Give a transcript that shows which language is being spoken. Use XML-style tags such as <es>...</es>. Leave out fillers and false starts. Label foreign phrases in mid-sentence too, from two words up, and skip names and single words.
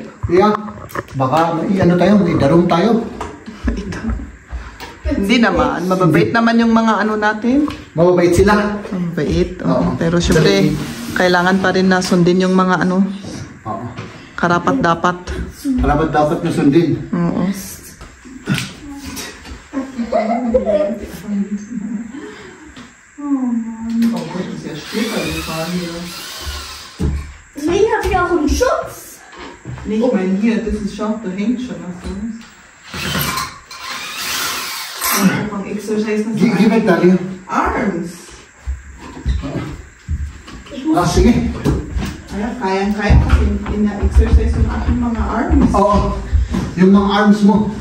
<tl>Yeah, baka may may darong tayo. Hindi naman. Mababait naman yung mga natin. Mababait sila. Mababait. Pero syempre, kailangan pa rin na sundin yung mga karapat dapat. Karapat dapat na sundin. Oo.</tl> <de>Deswegen habe ich auch einen Schutz. Nicht mein hier, das ist schon, da hängt schon was.</de> <tl>Pang exercise na sa</tl> <en>Give it, Dario.</en> <tl>arms. Sige. Kayang-kaya kasi ina-exercise yung aking mga arms. Oo. Yung mga arms mo.</tl>